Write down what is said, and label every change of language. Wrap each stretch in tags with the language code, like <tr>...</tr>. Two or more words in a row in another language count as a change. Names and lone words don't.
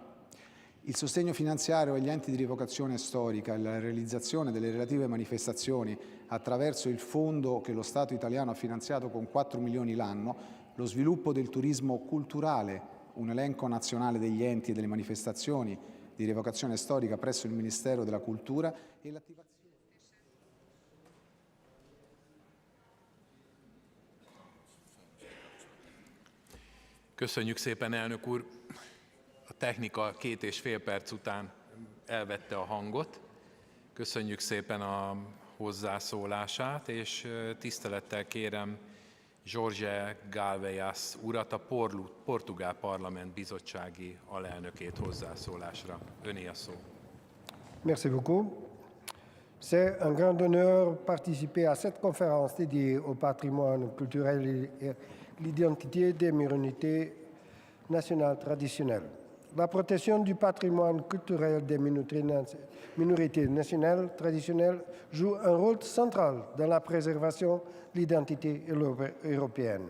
<it>Il sostegno finanziario agli enti di rievocazione storica e la realizzazione delle relative manifestazioni attraverso il fondo che lo Stato italiano ha finanziato con 4 milioni l'anno, lo sviluppo del turismo culturale, un elenco nazionale degli enti e delle manifestazioni di rievocazione storica presso il Ministero della Cultura e l'attivazione.</it> <hu>Köszönjük szépen, elnök úr! A technika 2,5 perc után elvette a hangot. Köszönjük szépen a hozzászólását, és tisztelettel kérem Jorge Galveias urat, a Portugál Parlament bizottsági alelnökét hozzászólásra. Öné a szó.</hu> <fr>Merci beaucoup. C'est un grand honneur participer à cette conférence dédiée au patrimoine culturel et l'identité des minorités nationales traditionnelles. La protection du patrimoine culturel des minorités nationales traditionnelles joue un rôle central dans la préservation de l'identité européenne.</fr>